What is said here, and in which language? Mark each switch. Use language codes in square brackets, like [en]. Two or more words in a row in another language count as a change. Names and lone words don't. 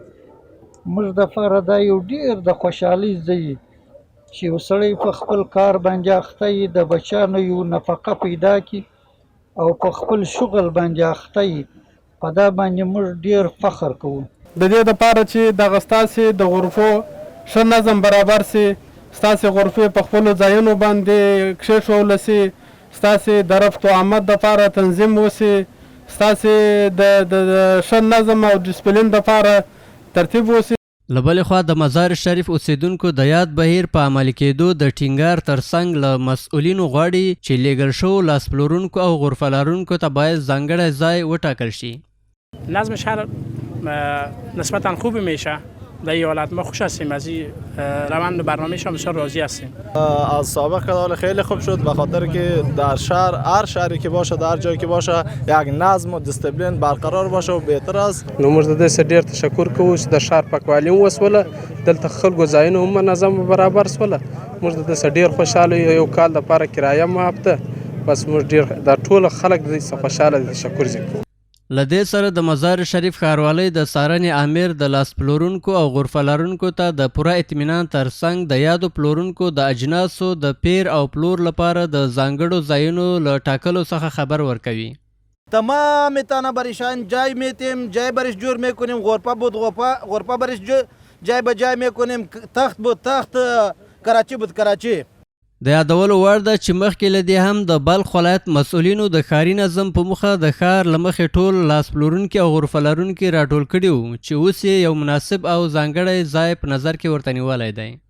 [ps] موږ لپاره دا یو ډیر د خوشحالۍ ځای چې یو سړی په خپل کار باندې اخته وي، د بچیانو یو نفقه پیدا کړي او په خپل شغل باندې اخته وي. په دا باندې موږ ډیر فخر کوو. د دې لپاره چې دغه ستاسې د غرفو ښه نظم برابر سي، ستاسې غرفې په خپلو ځایونو باندې کښېښوول سي، ستاسې د رفت و آمد دپاره تنظیم وسي، ستاسې د ښه نظم او ډسپلین دپاره ترتیب وسي. له بلې خوا د مزار شریف اوسیدونکو د یاد بهیر په عملي کېدو د ټینګار ترڅنګ له مسؤلینو غواړي چې لیږل شوو لاس پلورونکو او غرفه لرونکو ته باید ځانګړی ځای وټاکل شي. [fa] نظم شهر نسبتا خوبی میشه. در ایالت ما خوش هستیم از این روند برنامه‌شان بسیار راضی هستیم. از سابق حال خیلی خوب شد به خاطر که در شهر هر شهری که باشه در جایی که باشه یک نظم و دیسپلین برقرار باشه و بهتر است. [ps] نو موږ د دې څخه ډېر تشکر کوو چې د ښار پاکوالي هم وسوله، دلته خلکو ځایونه هم منظم برابر سوله. موږ د دې څخه ډېر خوشحاله یو. یو کال دپاره کرایه معاف ده. بس موږ ډېر دا ټول خلک د دې څخه خوشحاله دي. تشکر کوو. له دې سره د مزار شریف ښاروالۍ د څارنې امیر د لاس پلورونکو او غرفه لرونکو ته د پوره اطمینان ترڅنګ د یادو پلورونکو د اجناسو د پیر او پلور لپاره د ځانګړو ځایونو له ټاکلو څخه خبر ورکوي. [fa] تمام تانا بریشان جای میتیم، جای برش جور میکنیم، غرفه بود غرفه برش جای به جای میکنیم، تخت بود تخت، کراچی بود کراچی. [ps] د یادولو وړ ده چې مخکې له دې هم د بلخ ولایت مسؤلینو د ښاري نظم په موخه د ښار له مخې ټول لاس پلورونکي او غرفه لرونکي راټول کړي وو چې اوس یې یو مناسب او ځانګړی ځای په نظر کې ورته نیولی دی.